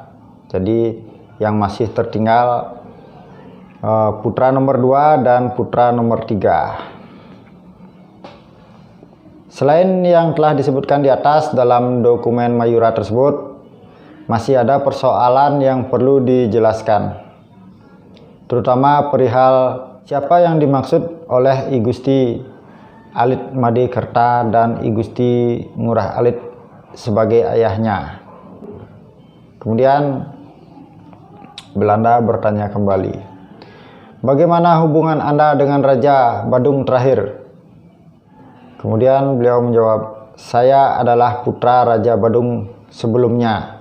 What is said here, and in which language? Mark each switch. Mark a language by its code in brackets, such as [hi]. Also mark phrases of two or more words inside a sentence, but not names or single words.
[id] Jadi yang masih tertinggal putra nomor 2 dan putra nomor 3. Selain yang telah disebutkan di atas dalam dokumen Mayura tersebut, masih ada persoalan yang perlu dijelaskan, terutama perihal siapa yang dimaksud oleh I Gusti Alit Madikarta dan I Gusti Ngurah Alit sebagai ayahnya. Kemudian Belanda bertanya kembali, "Bagaimana hubungan Anda dengan Raja Badung terakhir?" Kemudian beliau menjawab, "Saya adalah putra Raja Badung sebelumnya.